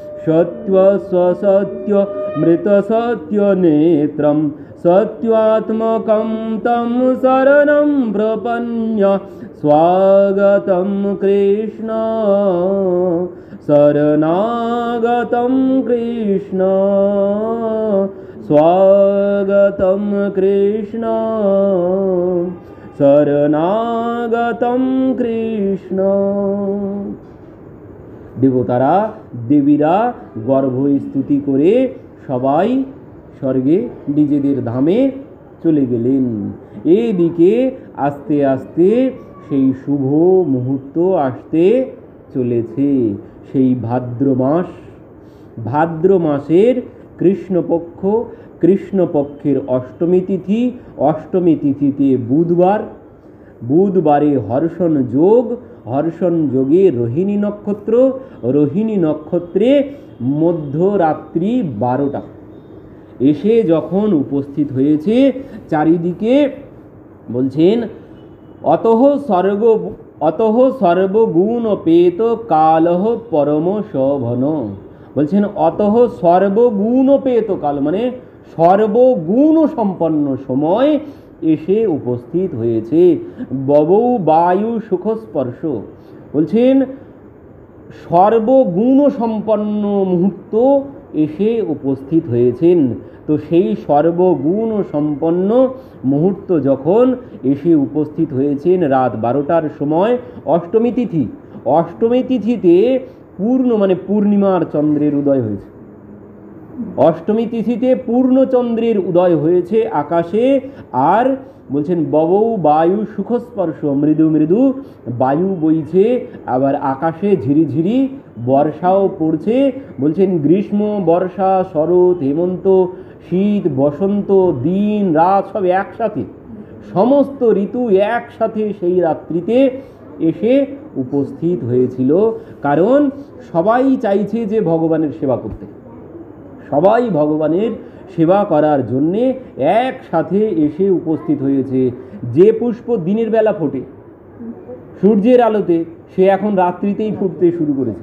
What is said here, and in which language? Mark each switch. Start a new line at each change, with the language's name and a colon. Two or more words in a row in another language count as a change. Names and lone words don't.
Sanskrit: सत्त्वस्वसत्यमृतसत्यनेत्रं सत्यात्मकं तं शरणं प्रपन्य स्वागतं कृष्ण शरणागतं कृष्ण स्वागतं कृष्ण शरणागतं कृष्ण।
Bangla: দেবতারা দেবীরা গর্ভ স্তুতি করে সবাই স্বর্গে নিজেদের ধামে চলে গেলেন। এদিকে আস্তে আস্তে সেই শুভ মুহূর্ত আসতে চলেছে। সেই ভাদ্র মাস, ভাদ্র মাসের কৃষ্ণপক্ষ, কৃষ্ণপক্ষের অষ্টমী তিথি, অষ্টমী তিথিতে বুধবার, বুধবারে হর্ষণ যোগ, হর্ষণ যোগে রোহিণী নক্ষত্র, রোহিণী নক্ষত্রে মধ্যরাত্রি 12টা এসে যখন উপস্থিত হয়েছে চারিদিকে বলছেন
Sanskrit: अतः सर्वगुणपेत कालः परम शोभन।
Bangla: बोलছেন
Sanskrit: अतः सर्वगुणपेत काल
Bangla: মানে সর্বগুণ সম্পন্ন সময় এসে উপস্থিত হয়েছে।
Sanskrit: बबौ वायु सुखस्पर्श
Bangla: বলছেন সর্বগুণ সম্পন্ন মুহূর্ত এসে উপস্থিত হয়েছেন। তো সেই সর্বগুণ সম্পন্ন মুহূর্ত যখন এসে উপস্থিত হয়েছেন রাত 12টার সময় অষ্টমী তিথি, অষ্টমী তিথিতে পূর্ণ মানে পূর্ণিমার চন্দ্রের উদয় হয়েছে। অষ্টমী তিথিতে পূর্ণ চন্দ্রের উদয় হয়েছে আকাশে। আর বলছেন
Sanskrit: बबौ वायु सुखस्पर्श
Bangla: মৃদু মৃদু বায়ু বইছে আবার আকাশে ঝিরিঝিরি বর্ষাও পড়ছে। বলছেন গ্রীষ্ম বর্ষা শরৎ হেমন্ত শীত বসন্ত দিন রাত সব একসাথে সমস্ত ঋতু একসাথে সেই রাত্রিতে এসে উপস্থিত হয়েছিল। কারণ সবাই চাইছে যে ভগবানের সেবা করতে, সবাই ভগবানের সেবা করার জন্যে একসাথে এসে উপস্থিত হয়েছে। যে পুষ্প দিনের বেলা ফোটে সূর্যের আলোতে সে এখন রাত্রিতেই ফুটতে শুরু করেছে।